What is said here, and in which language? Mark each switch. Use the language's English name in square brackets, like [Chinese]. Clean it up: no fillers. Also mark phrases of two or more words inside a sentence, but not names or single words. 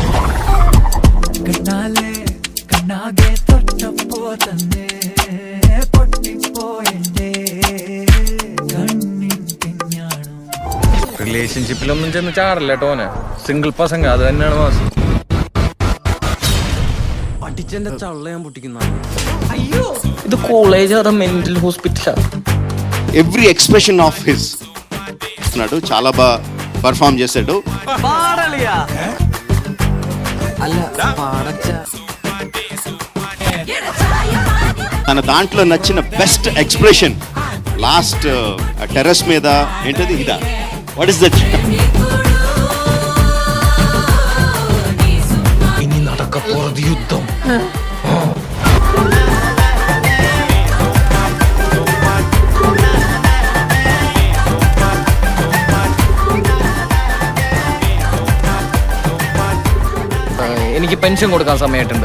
[Malayalam] കണ്ണാലെ കണ്ണാകെ തൊട്ടപ്പോ തന്നെ പൊട്ടിപ്പോയെന്റെ കണ്ണിൻ പിഞ്ഞാണം. റിലേഷൻഷിപ്പിലൊന്നും ചെന്ന് ചാടല്ല ടോനെ. സിംഗിൾ പസംഗ അത് തന്നെയാണ് മാസം. അടിച്ചെന്റെ ചള്ള ഞാൻ പൊട്ടിക്കുന്ന. അയ്യോ, ഇത് കോളേജ് അതോ മെന്റൽ ഹോസ്പിറ്റലാ? [English] every expression of his [Telugu] నాడు చాలా బాగా పర్ఫామ్ చేశాడు. తన దాంట్లో నచ్చిన [English] best expression last terrace [Telugu] మీద ఏంటది ఇదా? [English] What is that? [Tamil] இனி நடக்கப்போறது யுத்தம். [Malayalam] എനിക്ക് പെൻഷൻ കൊടുക്കാൻ സമയമായിട്ടുണ്ട്.